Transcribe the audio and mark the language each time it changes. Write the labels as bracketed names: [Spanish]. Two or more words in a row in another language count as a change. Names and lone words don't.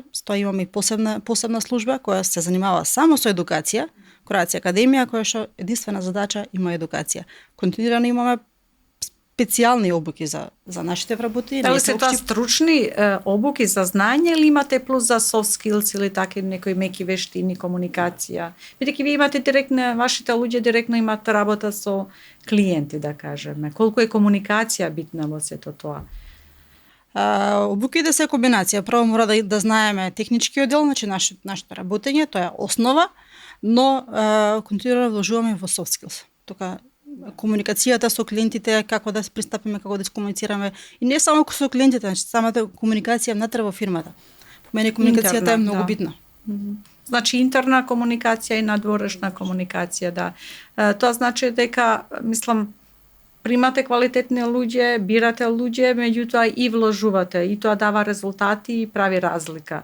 [Macedonian] Тоа имаме и посебна служба која се занимава само со едукација, Кроација Академија, која што единствена задача има едукација. Континуирано имаме специјални обуки за нашите вработени. Дали се тоа стручни обуки за знање или имате плюс за [English] soft skills [Macedonian] или таки некои меки вештини, комуникација? Бидејќи ви имате директно, вашите луѓе директно имат работа со клиенти, да кажеме. Колку е комуникација битна во сето тоа? Обуките се комбинација. Прво мора да знаеме техничкиот дел, значи нашето работење, тоа е основа, но континуирано вложуваме во [English] soft skills. [Macedonian] Тука комуникацијата со клиентите, како да се пристапиме, како да се комуницираме и не само со клиентите, значи самата комуникација внатре во фирмата. По мене комуникацијата е многу битна. Значи интерна комуникација и надворешна комуникација, да. Тоа значи дека, мислам, примате квалитетни луѓе, бирате луѓе, меѓутоа и вложувате, и тоа дава резултати и прави разлика.